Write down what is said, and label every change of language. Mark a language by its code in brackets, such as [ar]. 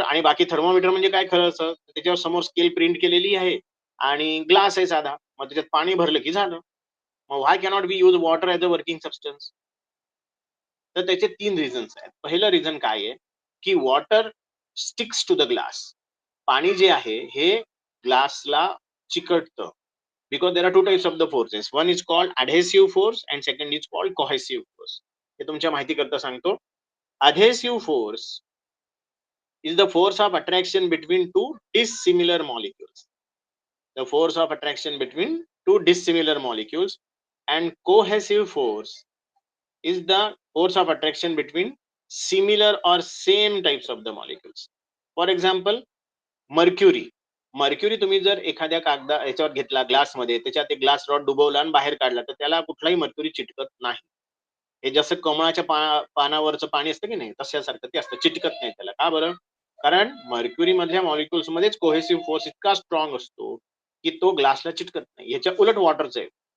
[mr] आणि बाकी थर्मोमीटर म्हणजे काय खरं असं त्याच्यावर समोर स्केल प्रिंट केलेली आहे आणि ग्लास आहे साधा, मग त्याच्यात पाणी भरलं की झालं. [en] मग why cannot be use water as a working substance? [mr] तर त्याचे 3 रिझन्स आहेत. पहिलं रिझन काय आहे की [en] Water sticks to the glass. [mr] पाणी जे आहे हे ग्लासला चिकटतं. [en] Because there are 2 types of the forces. One is called adhesive force and second is called cohesive force. [mr] हे तुमच्या माहिती करता सांगतो. [en] adhesive force is the force of attraction between two dissimilar molecules. The force of attraction between two dissimilar molecules. And cohesive force is the force of attraction between similar or same types of the molecules. For example, mercury. [mr] Mercury तुम्ही जर एखाद्या याच्यावर घेतला ग्लासमध्ये, त्याच्यात एक glass rod डुबवला आणि बाहेर काढला तर त्याला कुठलाही मर्क्युरी चिटकत नाही. हे जसं कमळाच्या पानावरचं पाणी असतं की नाही तशासारखं ते असतं, चिटकत नाही त्याला. का बरं? कारण मर्क्युरी मधल्या मॉलिक्युल्स मध्येच कोहेसिव्ह फोर्स इतका स्ट्रॉंग असतो की तो ग्लासला चिटकत नाही. याच्या उलट वॉटरचं आहे.